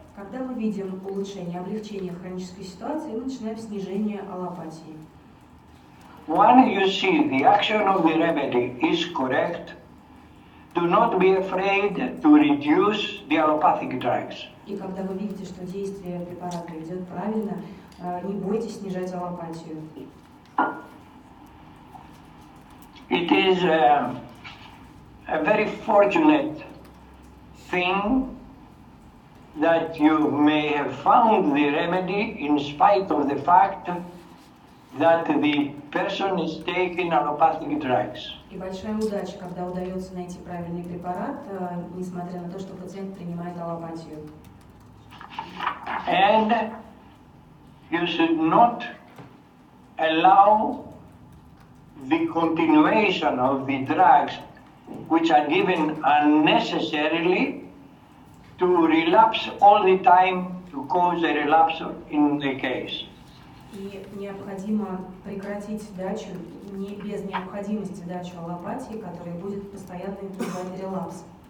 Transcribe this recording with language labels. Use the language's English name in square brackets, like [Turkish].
[Russian] Когда мы видим улучшение, облегчение хронической ситуации, мы начинаем снижение аллопатии. [English] When you see the action of the remedy is correct, do not be afraid to reduce the allopathic drugs. [Russian] И когда вы видите, что действие препарата идет правильно, не бойтесь снижать аллопатию. [English] It is a very fortunate thing that you may have found the remedy in spite of the fact that the person is taking allopathic drugs. [Russian] И большая удача, когда удается найти правильный препарат, несмотря на то, что пациент принимает аллопатию. [English] And you should not allow the continuation of the drugs which are given unnecessarily to relapse all the time, to cause a relapse in the case. [Russian] И необходимо прекратить дачу, без необходимости дачу аллопатии, которая будет постоянно вызывать релапс.